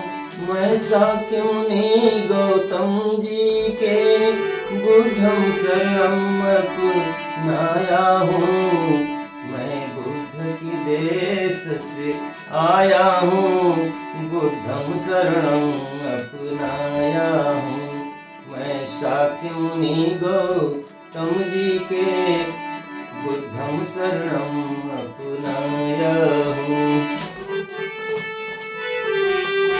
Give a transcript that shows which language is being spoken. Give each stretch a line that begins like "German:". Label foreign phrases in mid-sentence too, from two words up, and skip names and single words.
Hindi: मैं शाक्य मुनि गौतम जी के
Pali: बुद्धं शरणं
Hindi: अपनाया हूँ। मैं बुद्ध के देश से आया हूँ,
Pali: बुद्धं शरणं
Hindi: अपनाया हूँ। मैं शाक्य मुनि गौतम जी के
Pali: बुद्धं शरणं
Hindi: अपनाया हूँ।